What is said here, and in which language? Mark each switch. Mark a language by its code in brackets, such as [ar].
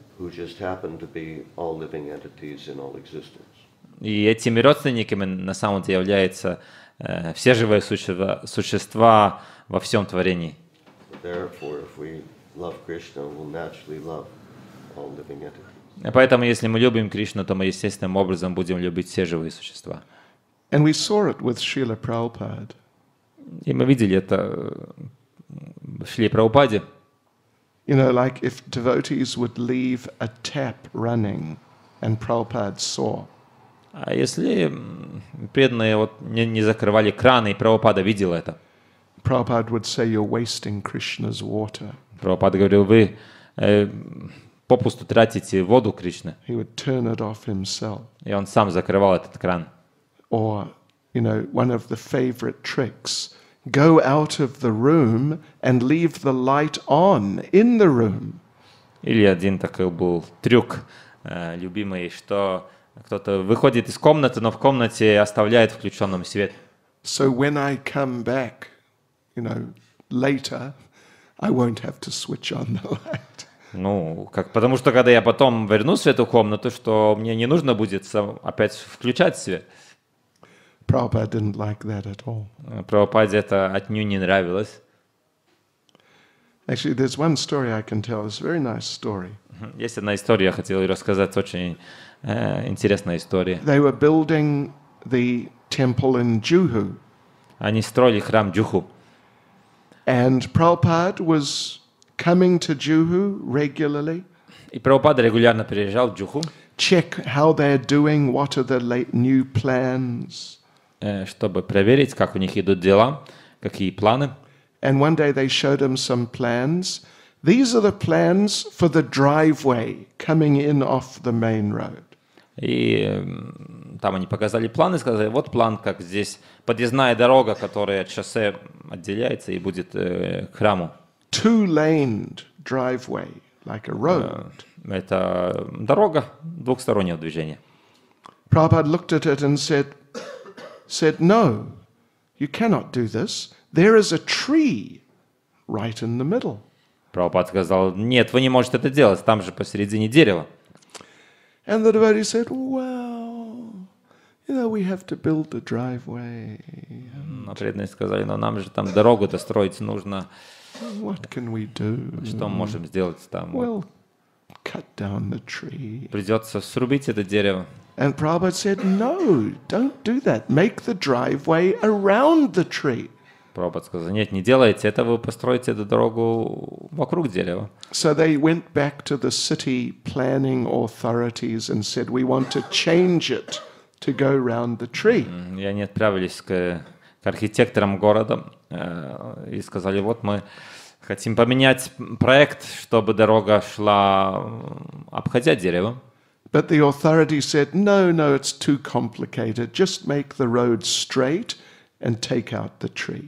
[en] Who just happen to be all living entities in all existence. [ru] И этими родственниками на самом деле являются все живые существа во всем творении. [en] Therefore, if we love Krishna, we'll naturally love all living entities. [ru] Поэтому, если мы любим Кришну, то мы естественным образом будем любить все живые существа. [en] And we saw it with Srila Prabhupada. [ru] И мы видели это в Шриле Прабхупаде. [en] Like if devotees would leave a tap running, and Prabhupada saw. [ru] А если преданные не закрывали краны, и Прабхупада видел это. [en] Prabhupada would say, "You're wasting Krishna's water." [ru] Прабхупада говорил, вы попусту тратите воду Кришны. [en] He would turn it off himself. [ru] И он сам закрывал этот кран. [en] Or, one of the favorite tricks, go out of the room and leave the light on in the room. [ru] Или один такой был трюк любимый, что кто-то выходит из комнаты, но в комнате оставляет включенным свет. [en] So when I come back, later, I won't have to switch on the light. [ru] Потому что когда я потом вернусь в эту комнату, что мне не нужно будет опять включать свет. [en] Prabhupada didn't like that at all. [ru] Прабхупаде это отнюдь не нравилось. [en] Actually, there's one story I can tell. It's a very nice story. [ru] Есть одна история, я хотел рассказать, очень интересная история. [en] They were building the temple in Juhu. [ru] Они строили храм Джуху. [en] And Prabhupada was coming to Juhu regularly. [ru] И Прабхупада регулярно приезжал в Джуху. [en] Check how they're doing, what are the new plans. [ru] Чтобы проверить, как у них идут дела, какие планы. [en] And one day they showed him some plans. These are the plans for the driveway coming in off the main road. [ru] И там они показали планы, сказали, вот план, как здесь подъездная дорога, которая от шоссе отделяется и будет к храму. [en] Two-laned driveway, like a road. [ru] Это дорога двухстороннего движения. [en] Prabhupada looked at it and said, no, you cannot do this. There is a tree right in the middle. [ru] Прабхупада сказал, нет, вы не можете это делать, там же посередине дерево. [en] And the devotee said, well, we have to build the driveway. [ru] Но преданные сказали, но нам же там дорогу-то строить нужно. [en] What can we do? [ru] Что мы можем сделать там? [en] Well, cut down the tree. [ru] Придется срубить это дерево. [en] And Prabhupada said, no, don't do that. Make the driveway around the tree. [ru] Прабхупада сказал, нет, не делайте это, вы построите эту дорогу вокруг дерева. [en] So they went back to the city planning authorities and said, we want to change it to go round the tree. [ru] И они отправились к архитекторам города и сказали, вот мы хотим поменять проект, чтобы дорога шла, обходя дерево. [en] But the authorities said, no, it's too complicated. Just make the road straight and take out the tree.